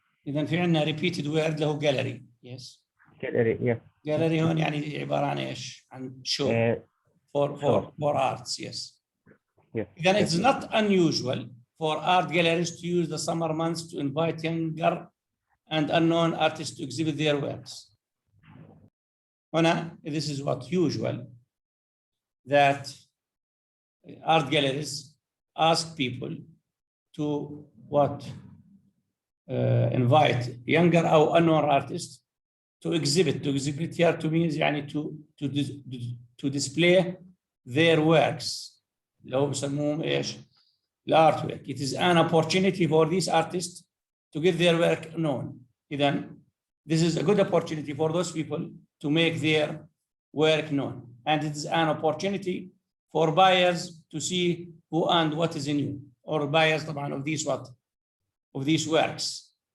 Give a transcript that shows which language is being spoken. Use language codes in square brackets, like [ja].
[ar] إذا في عندنا [en] repeated word [ar] له gallery. [en] Yes. Gallery. Yes. [ar] Gallery هون يعني عبارة عن إيش؟ عن show. [en] For arts. Yes. Yes. Then it's not unusual for art galleries to use the summer months to invite younger and unknown artists to exhibit their works. هنا, this is what usual, that art galleries ask people to invite younger or unknown artists to exhibit. To exhibit here to means [ar] يعني [en] to display their works. [ar] لو بسموهم إيش؟ الارtwork. [en] It is an opportunity for these artists to get their work known. Then this is a good opportunity for those people to make their work known, and it is an opportunity for buyers to see who and what is new, or buyers [ar] طبعا [en] of these works.